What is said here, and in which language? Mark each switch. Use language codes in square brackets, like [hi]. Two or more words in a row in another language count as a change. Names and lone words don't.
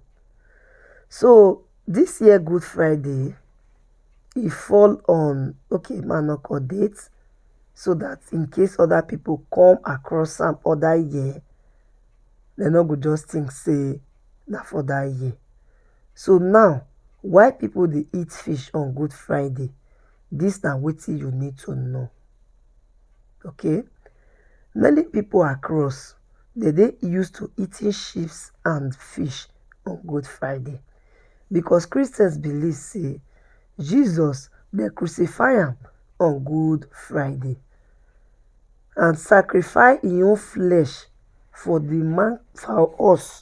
[pcm] So this year Good Friday, e fall on, okay, man no call date, so that in case other people come across am other year, dem no go just think say na for that year. So now, why people dey eat fish on Good Friday? This na wetin you need to know. Okay? Many people across dey dey used to eating sheep and fish on Good Friday because Christians believe say Jesus dey crucify am on Good Friday and sacrifice im own flesh for us.